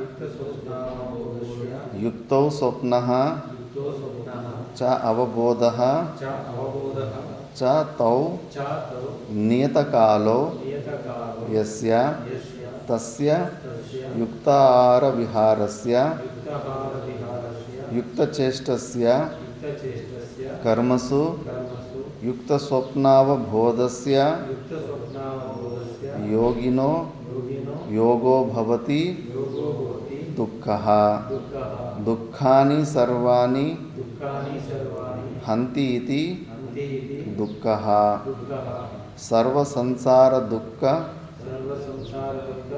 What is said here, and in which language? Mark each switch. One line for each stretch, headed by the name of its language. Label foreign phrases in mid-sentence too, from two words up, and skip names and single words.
Sanskrit: యుక్తౌ స్వప్నః చ అవబోధః చ తౌ నియతకాలో యస్య తస్య యుక్తాహార విహారస్య యుక్తచేష్టస్య కర్మసు యుక్త స్వప్నావబోధస్య యోగినో యోగో భవతి ದುಃಖಃ दुःखः ದುಃಖಾನಿ ಸರ್ವಾಣಿ दुःखानि सर्वाणि ಹಂತಿ ಇತಿ हन्ति इति ದುಃಖಃ दुःखः ಸರ್ವ ಸಂಸಾರ ದುಃಖ सर्वसंसारदुःख